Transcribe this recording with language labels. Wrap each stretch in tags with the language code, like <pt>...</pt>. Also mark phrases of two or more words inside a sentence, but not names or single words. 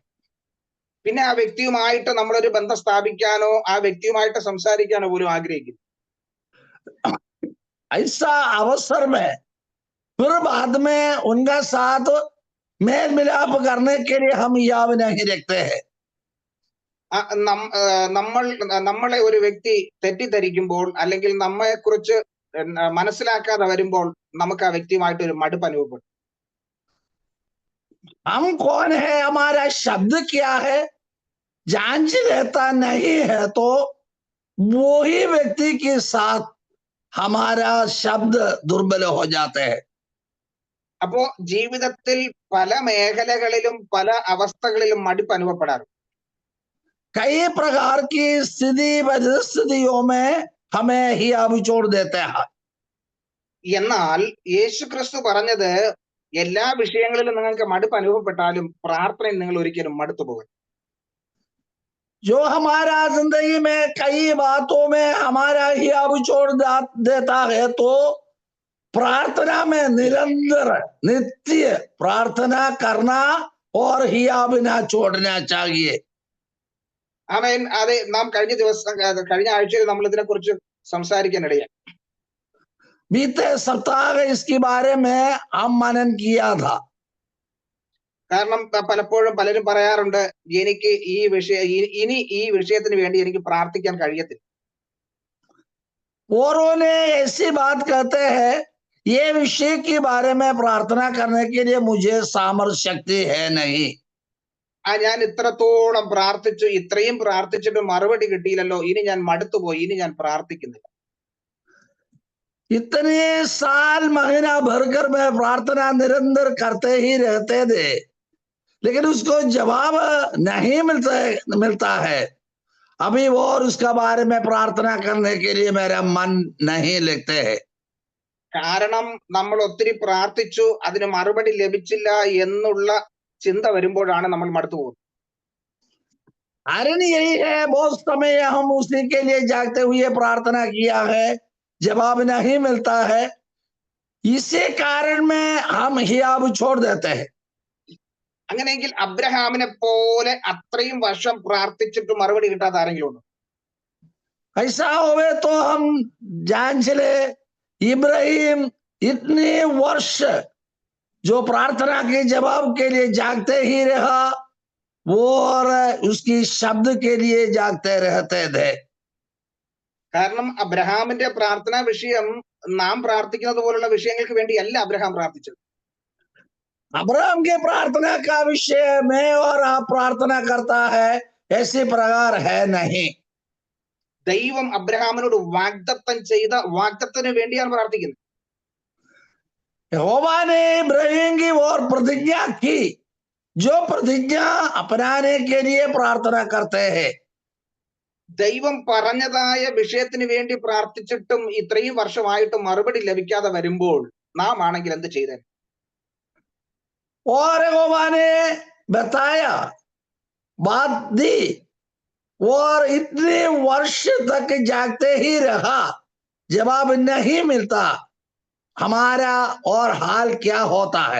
<ml>പിന്നെ ആ വ്യക്തിയുമായിട്ട് നമ്മളൊരു ബന്ധം സ്ഥാപിക്കാനോ ആ വ്യക്തിയുമായിട്ട് സംസാരിക്കാനോ പോലും ആഗ്രഹിക്കുന്നു.</ml> <hi>ऐसा अवसर में फिर बाद में उनका साथ मेल मिलाप करने के लिए हम याव नहीं रखते हैं।</hi> <ml>നമ്മളെ ഒരു വ്യക്തി തെറ്റിദ്ധരിക്കുമ്പോൾ അല്ലെങ്കിൽ നമ്മെ കുറിച്ച് മനസ്സിലാക്കാതെ വരുമ്പോൾ നമുക്ക് ആ വ്യക്തിയുമായിട്ട് ഒരു മടുപ്പ് അനുഭവപ്പെടും.</ml> <hi>हम कौन है, हमारा शब्द क्या है, जांच लेता नहीं है तो वो ही व्यक्ति के साथ हमारा शब्द दुर्बल हो जाते हैं।</hi> <ml>അപ്പോ ജീവിതത്തിൽ പല മേഖലകളിലും പല അവസ്ഥകളിലും മടുപ്പ് അനുഭവപ്പെടാറുണ്ട്.</ml> <hi>कई प्रकार की स्थिति परिस्थितियों में हमें ही अभी छोड़ देते हैं।</hi> <ml>എന്നാൽ യേശു ക്രിസ്തു പറഞ്ഞത് എല്ലാ വിഷയങ്ങളിലും നിങ്ങൾക്ക് മടുപ്പ് അനുഭവപ്പെട്ടാലും പ്രാർത്ഥനയിൽ നിങ്ങൾ ഒരിക്കലും മടുത്തു പോകരുത്.</ml> <hi>जो हमारा जिंदगी में कई बातों में हमारा ही अब छोड़ देता है तो प्रार्थना में निरंतर नित्य प्रार्थना करना और हिया बिना छोड़ना चाहिए।</hi> <ml>ആമേൻ. അതെ, നാം കഴിഞ്ഞ ആഴ്ചയിൽ നമ്മൾ ഇതിനെ കുറിച്ച് സംസാരിക്കാനിടയായി.</ml> <hi>बीते सप्ताह इसके बारे में हम मनन किया था।</hi> <ml>കാരണം പലപ്പോഴും പലരും പറയാറുണ്ട്, എനിക്ക് ഇനി ഈ വിഷയത്തിന് വേണ്ടി എനിക്ക് പ്രാർത്ഥിക്കാൻ കഴിയത്തില്ല.</ml> <hi>औरों ने ऐसी बात कहते हैं, ये विषय के बारे में प्रार्थना करने के लिए मुझे सामर्थ्य शक्ति है नहीं।</hi> <ml>ഞാൻ ഇത്രത്തോളം പ്രാർത്ഥിച്ചു, ഇത്രയും പ്രാർത്ഥിച്ചിട്ട് മറുപടി കിട്ടിയില്ലല്ലോ, ഇനി ഞാൻ മടുത്തുപോയി, ഇനി ഞാൻ പ്രാർത്ഥിക്കുന്നില്ല.</ml> <hi>इतने साल महीना भरकर मैं प्रार्थना निरंतर करते ही रहते थे, लेकिन उसको जवाब नहीं मिलता है अभी, और उसका बारे में प्रार्थना करने के लिए मेरा मन नहीं लगते है।</hi> <ml>കാരണം നമ്മൾ ഒത്തിരി പ്രാർത്ഥിച്ചു, അതിന് മറുപടി ലഭിച്ചില്ല എന്നുള്ള ചിന്ത വരുമ്പോഴാണ് നമ്മൾ മടുത്തു പോകുന്നത്.</ml> <hi>कारण यही है, बहुत समय हम उसी के लिए जागते हुए प्रार्थना किया है, जवाब नहीं मिलता है, इसी कारण में हम हियाब छोड़ देते हैं।</hi> <ml>അങ്ങനെയെങ്കിൽ അബ്രഹാമിനെ പോലെ അത്രയും വർഷം പ്രാർത്ഥിച്ചിട്ട് മറുപടി കിട്ടാത്ത ആരെങ്കിലും ഉണ്ടോ?</ml> <hi>ऐसा होवे तो हम जान चले, इब्राहिम इतने वर्ष जो प्रार्थना के जवाब के लिए जागते ही रहा, वो और उसकी शब्द के लिए जागते रहते थे।</hi> <ml>കാരണം അബ്രഹാമിന്റെ പ്രാർത്ഥനാ വിഷയം നാം പ്രാർത്ഥിക്കുന്നത് പോലുള്ള വിഷയങ്ങൾക്ക് വേണ്ടിയല്ല അബ്രഹാം പ്രാർത്ഥിച്ചത്.</ml> <hi>अब्राहम के प्रार्थना का विषय मैं और आप प्रार्थना करता है ऐसे प्रकार है नहीं।</hi> <ml>ദൈവം അബ്രഹാമിനോട് വാഗ്ദത്തം ചെയ്ത വാഗ്ദത്തത്തിന് വേണ്ടിയാണ് പ്രാർത്ഥിക്കുന്നത്.</ml> <hi>यहोवा ने इब्राहिम की और प्रतिज्ञा की, जो प्रतिज्ञा अपनाने के लिए प्रार्थना करते हैं।</hi> <ml>ദൈവം പറഞ്ഞതായ വിഷയത്തിന് വേണ്ടി പ്രാർത്ഥിച്ചിട്ടും ഇത്രയും വർഷമായിട്ടും മറുപടി ലഭിക്കാതെ വരുമ്പോൾ നാം ആണെങ്കിൽ എന്ത് ചെയ്തേ?</ml> <hi>और यहोवा ने बताया, बात दी, और इतने वर्ष तक जागते ही रहा, जवाब नहीं मिलता, हमारा और हाल क्या होता है।</hi>